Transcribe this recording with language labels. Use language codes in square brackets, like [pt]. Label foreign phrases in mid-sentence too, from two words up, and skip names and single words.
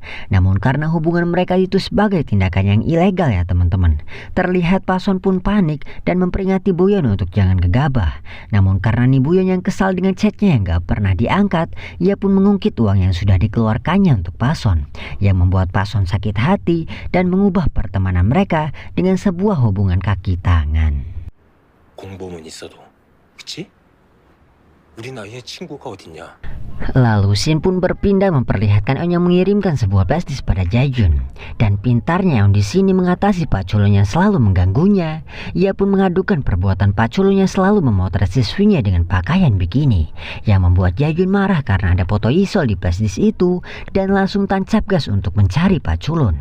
[id] Namun karena hubungan mereka itu sebagai tindakan yang ilegal ya teman-teman, terlihat Pason pun panik dan memperingati Buyon untuk jangan gegabah. Namun karena nih Buyon yang kesal dengan chatnya yang gak pernah diangkat, ia pun mengungkit uang yang sudah dikeluarkannya untuk Pason, yang membuat Pason sakit hati dan mengubah pertemanan mereka dengan sebuah hubungan kaki tangan. [ko] 공범은 있어도, 그치? 우리 나이에 친구가 어딨냐? [id] Lalu Shin pun berpindah memperlihatkan On yang mengirimkan sebuah flashdisk pada Jaejun. Dan pintarnya On di sini mengatasi Pak Chulun yang selalu mengganggunya. Ia pun mengadukan perbuatan Pak Chulun yang selalu memotret siswinya dengan pakaian bikini, yang membuat Jaejun marah karena ada foto Isol di flashdisk itu dan langsung tancap gas untuk mencari Pak Chulun.